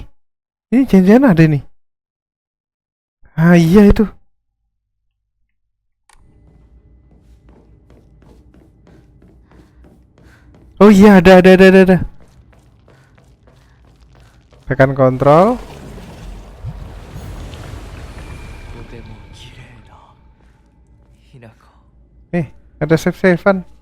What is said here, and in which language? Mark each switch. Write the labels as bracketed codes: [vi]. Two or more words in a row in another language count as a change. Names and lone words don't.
[id] Ini jangan-jangan ada nih. Ah, iya itu. Oh iya, ada. Tekan kontrol. [ja] とても綺麗なひなか。 [id] Ada save-savean.